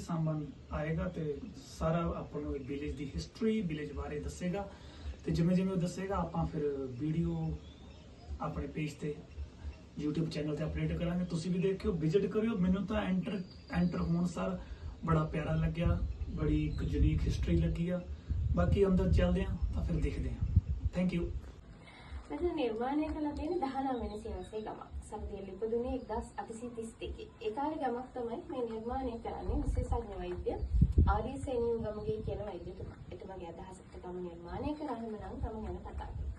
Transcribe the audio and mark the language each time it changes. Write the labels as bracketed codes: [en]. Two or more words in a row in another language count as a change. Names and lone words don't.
[pa] ਸਾਮਾਨ ਆਏਗਾ ਤੇ ਸਾਰਾ ਆਪਾਂ ਨੂੰ ਵਿਲੇਜ ਦੀ ਹਿਸਟਰੀ, ਵਿਲੇਜ ਬਾਰੇ ਦੱਸੇਗਾ ਤੇ ਜਿਵੇਂ ਉਹ ਦੱਸੇਗਾ ਆਪਾਂ ਫਿਰ ਵੀਡੀਓ ਆਪਣੇ ਪੇਜ ਤੇ YouTube ਚੈਨਲ ਤੇ ਅਪਲੋਡ ਕਰਾਂਗੇ। ਤੁਸੀਂ ਵੀ ਦੇਖਿਓ, ਵਿਜ਼ਿਟ ਕਰਿਓ। ਮੈਨੂੰ ਤਾਂ ਐਂਟਰ ਹੋਣ ਸਾਰ ਬੜਾ ਪਿਆਰਾ ਲੱਗਿਆ, ਬੜੀ ਇੱਕ [en] unique history [pa] ਲੱਗੀ ਆ। ਬਾਕੀ ਅੰਦਰ ਚੱਲਦੇ ਆ ਤਾਂ ਫਿਰ ਦੇਖਦੇ ਆ। [en] thank you. [si] මෙතන නිර්මාණය කළා තියෙන 19 වෙනි සියවසේ ගමක්. සරදියෙල් ඉපදුනේ 1832. ඒ කාලේ ගමක් තමයි මේ නිර්මාණය කරන්නේ විශේෂඥ වෛද්‍ය ආර්.ඩී. සේනියුගමගේ කියන වෛද්‍යතුමා. එතුමාගේ අදහසට ගම නිර්මාණය කරාම නම් ගම ගැන කතා කරනවා.